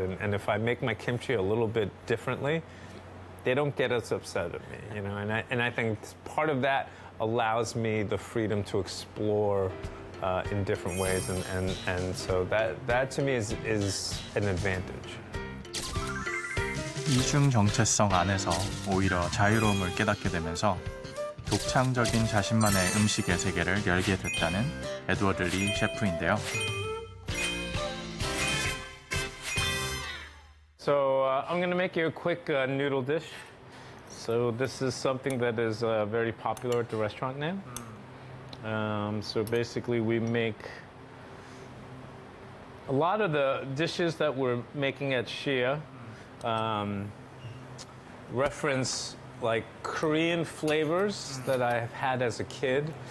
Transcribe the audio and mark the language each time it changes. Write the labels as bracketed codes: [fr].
[en] And if I make my kimchi a little bit differently, they don't get as upset at me, you know? And I think part of that allows me the freedom to explore in different ways. And so that to me is an advantage. [ko] 이중 정체성 안에서 오히려 자유로움을 깨닫게 되면서 독창적인 자신만의 음식의 세계를 열게 됐다는 에드워드 리 셰프인데요. [en] So I'm going to make you a quick noodle dish. So this is something that is very popular at the restaurant now. So basically we make a lot of the dishes that we're making at Shia reference like Korean flavors that I've had as a kid.